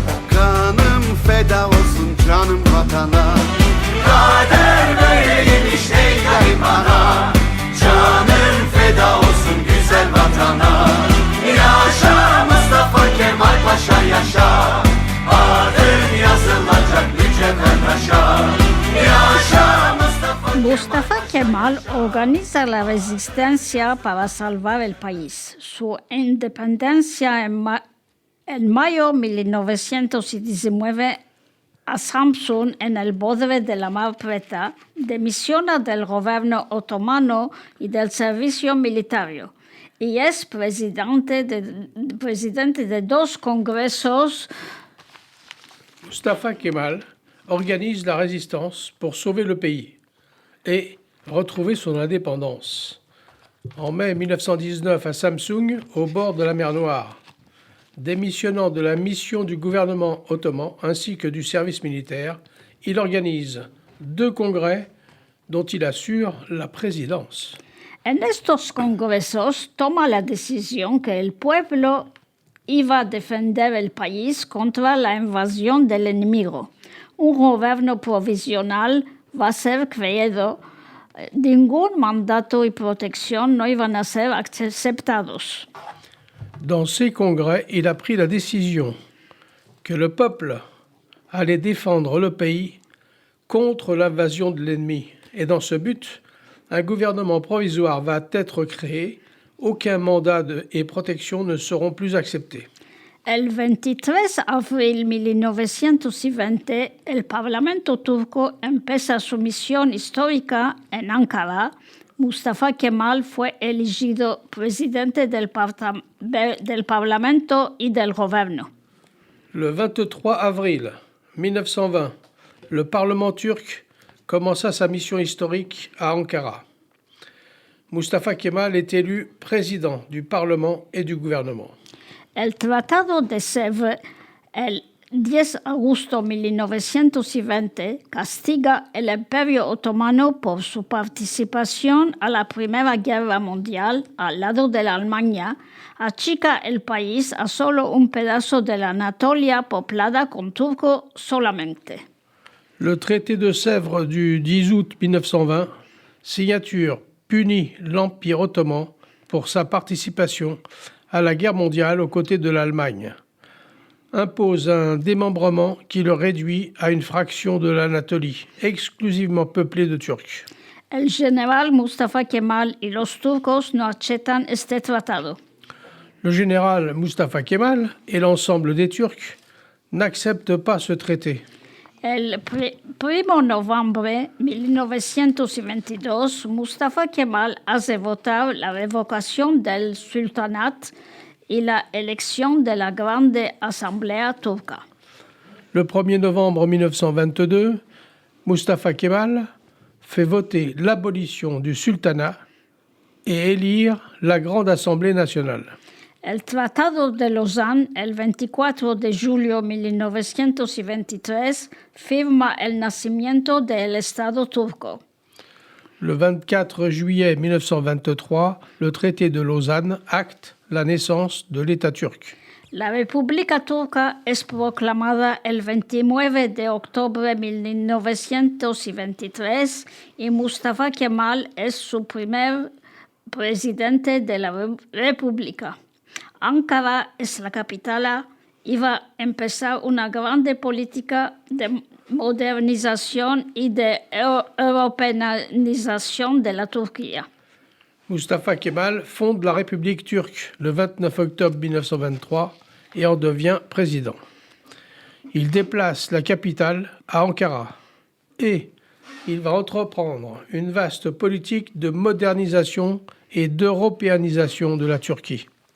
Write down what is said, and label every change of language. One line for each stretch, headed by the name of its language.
Turkish: Kanım feda olsun canım vatana. Kader böyleymiş ey garip ana. Canım feda olsun güzel vatana. Yaşa Mustafa Kemal Paşa yaşa, adın yazılacak mücevher taşa. Yaşa Mustafa Mustafa Kemal
Ladino: Kemal organiza la resistencia para salvar el país. Su independencia en mayo de 1919 a Samsun, en el borde de la Mar Preta, dimisiona del gobierno otomano y del servicio militar, y es presidente de dos congresos.
French: Mustafa Kemal organise la résistance pour sauver le pays et retrouver son indépendance. En mai 1919, à Samsun, au bord de la mer Noire, démissionnant de la mission du gouvernement ottoman ainsi que du service militaire, il organise 2 congrès dont il assure la présidence.
Ladino: En estos congresos toma la decisión que el pueblo iba a defender el país contra la invasión del enemigo. Un gobierno provisional va a ser creado. Ningún mandato y protección no iban a ser aceptados.
French: Dans ces congrès, il a pris la décision que le peuple allait défendre le pays contre l'invasion de l'ennemi. Et dans ce but, un gouvernement provisoire va être créé. Aucun mandat et protection ne seront plus acceptés.
Ladino: El 23 de abril de 1920, el Parlamento turco empieza su misión histórica en Ankara. Mustafa Kemal fue elegido presidente del Parlamento y del gobierno.
French: Le 23 avril 1920, le Parlement turc commença sa mission historique à Ankara. Mustafa Kemal est élu président du Parlement et du gouvernement.
Ladino: El Tratado de Sèvres, el 10 de agosto de 1920, castiga el Imperio Otomano por su participación a la Primera Guerra Mundial al lado de la Alemania, achica el país a solo un pedazo de la Anatolia poblada con turcos solamente.
French: Le traité de Sèvres du 10 août 1920, signature, punit l'Empire ottoman pour sa participation à la guerre mondiale aux côtés de l'Allemagne, impose un démembrement qui le réduit à une fraction de l'Anatolie, exclusivement peuplée de Turcs.
Ladino: El general Mustafa Kemal y los turcos no aceptan este tratado.
French: Le général Mustafa Kemal et l'ensemble des Turcs n'acceptent pas ce traité.
Ladino: El 1 de noviembre de 1922, Mustafa Kemal hace votar la revocación del sultanat y la elección de la Grande Asamblea turca.
French: Le 1er novembre 1922, Mustafa Kemal fait voter l'abolition du sultanat et élire la Grande Assemblée nationale.
Ladino: El Tratado de Lausanne, el 24 de julio de 1923, firma el nacimiento del Estado turco.
French: Le 24 juillet 1923, le traité de Lausanne acte la naissance de l'État turc.
Ladino: La República Turca es proclamada el 29 de octubre de 1923 y Mustafa Kemal es su primer presidente de la República. Ankara es la capital y va a empezar una grande política de modernización y de européanización de la Turquía.
French: Mustafa Kemal fonde la République turque le 29 octobre 1923 et en devient président. Il déplace la capitale à Ankara et il va entreprendre une vaste politique de modernisation et d'européanisation de la Turquie.